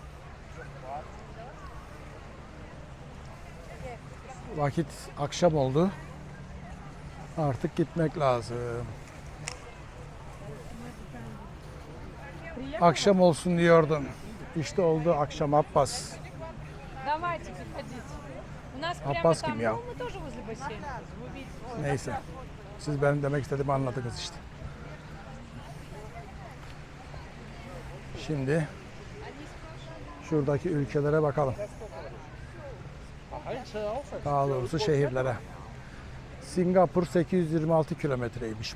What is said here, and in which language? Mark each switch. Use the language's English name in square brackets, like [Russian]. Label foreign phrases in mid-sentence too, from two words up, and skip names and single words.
[Turkish] Vakit akşam oldu. Artık gitmek lazım. Akşam olsun diyordum. İşte oldu akşam Abbas. [Russian] Давайте, приходите. У нас прямо Abbas там, [Turkish] kim ya? [Russian] ну, мы тоже возле бассейна. Вы видите. [Turkish] Neyse. Siz benim demek istediğimi anladınız işte. Şimdi şuradaki ülkelere bakalım. Daha doğrusu şehirlere. Singapur 826 kilometreymiş.